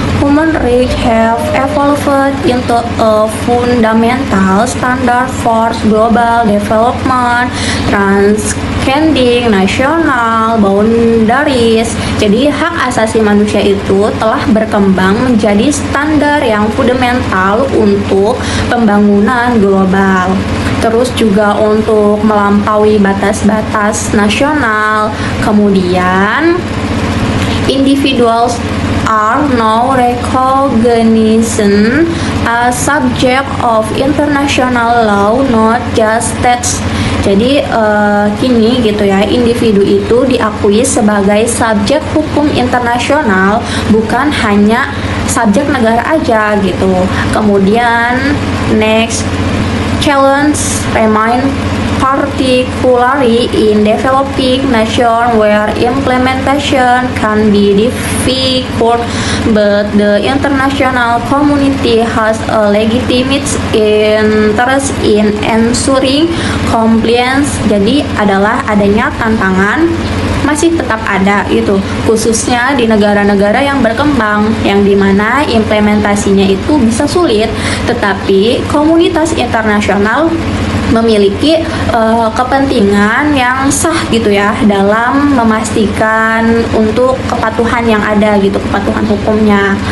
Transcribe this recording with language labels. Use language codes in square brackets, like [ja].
[en] Human rights have evolved into a fundamental standard for global development, transcending national boundaries. [id] Jadi, hak asasi manusia itu telah berkembang menjadi standar yang fundamental untuk pembangunan global. Terus juga untuk melampaui batas-batas nasional. Kemudian, [en] individuals are now recognized as subject of international law, not just states. [id] Jadi kini gitu ya, individu itu diakui sebagai subjek hukum internasional, bukan hanya subjek negara aja gitu. Kemudian [en] next, challenge remain particularly in developing nations where implementation can be difficult, but the international community has a legitimate interest in ensuring compliance. [id] Jadi adalah adanya tantangan masih tetap ada itu, khususnya di negara-negara yang berkembang, yang dimana implementasinya itu bisa sulit, tetapi komunitas internasional memiliki kepentingan yang sah gitu ya dalam memastikan untuk kepatuhan yang ada gitu, kepatuhan hukumnya.